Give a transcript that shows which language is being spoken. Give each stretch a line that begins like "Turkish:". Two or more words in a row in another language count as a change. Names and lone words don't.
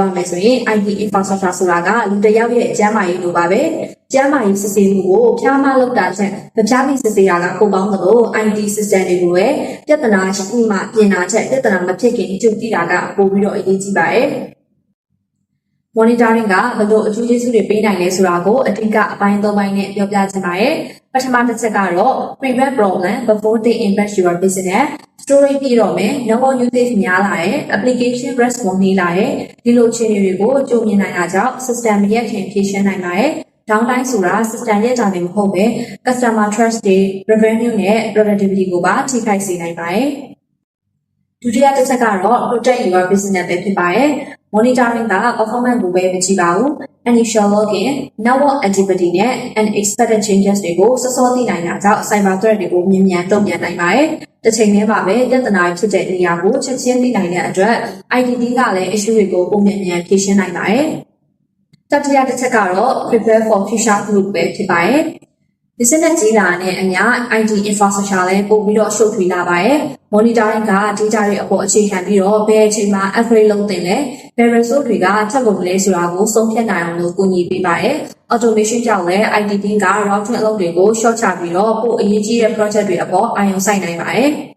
Burmese: ရမယ်ဆိုရင်
English: IT infrastructure
Burmese: ဆိုတာကလူတစ်ယောက်ရဲ့အကျန်းမာရေးလိုပါပဲကျန်းမာရေးစစ်ဆေးမှုကိုဖြားမလုပ်တာချက်မဖြားပြီးစစ်ဆေးတာကပုံပေါင်းသလို
English: IT system
Burmese: တွေကိုပဲပြဿနာရှိမှပြင်တာချက်ပြဿနာမဖြစ်ခင်ကြိုသိတာကပိုပြီးတော့အရေးကြီးပါတယ် monitoring ကဘယ်လိုအကျိုးကျေးဇူးတွေပေးနိုင်လဲဆိုတာကိုအထင်ကအပိုင်း ၃ပိုင်းနဲ့ပြောပြချင်ပါတယ်ပထမတစ်ချက်ကတော့
English: prevent problem before they impact your business story
Burmese: ပြတော့မယ်
English: number usage
Burmese: များလာတယ်
English: application response
Burmese: နေလာတယ်ဒီလိုအခြေအနေတွေကိုကြိုမြင်နိုင်တာကြောင့် system ရဲ့ခင်ဖြည့်ရှင်းနိုင်ပါတယ် downtime ဆိုတာ system ရဲ့တာဝန်မ ဟုတ်ပဲ
English: customer trust
Burmese: တွေ revenue နဲ့ productivity ကိုပါထိခိုက်စေနိုင်ပါတယ်ဒုတိယတစ်ချက်ကတော့
English: protect your business
Burmese: ပဲဖြစ်ပါတယ် monitoring က performance ကိုပဲမကြည့်ပါဘူး
English: initial login network activity
Burmese: နဲ့
English: unexpected changes
Burmese: တွေကိုစောစော သိနိုင်တာကြောင့်
English: cyber threat
Burmese: တွေကိုမြန်မြန်တုံ့ပြန်နိုင်ပါတယ်တစ်ချိန်တည်းမှာပဲပြဿနာဖြစ်တဲ့နေရာကိုချက်ချင်းသိနိုင်တဲ့အတွက် IT ကလည်း issue တွေကိုပုံမြန်မြန်ဖြေရှင်းနိုင်ပါတယ်တတိယတစ်ချက်ကတော့
English: prepare for future proof
Burmese: ပဲဖြစ်ပါတယ်business ကြီးလာတဲ့အညာ
English: IT infrastructure
Burmese: လည်းပို့ပြီးတော့ရှုပ်ထွေးလာပါတယ် monitoring က data တွေအပေါ်အခြေခံပြီးတော့ဘယ်အချိန်မှာ upgrade လုပ်တင်လဲဘယ် resource တွေကထပ်ကုန်လဲဆိုတာကိုဆုံးဖြတ်နိုင်အောင်လို့ကူညီပေးပါတယ် automation ကြောင့်လည်း
English: IT team
Burmese: က routing အလုပ်တွေကို short ချပြီးတော့ပို့အရေးကြီးတဲ့ project တွေအပေါ်အာရုံစိုက်နိုင်ပါတယ်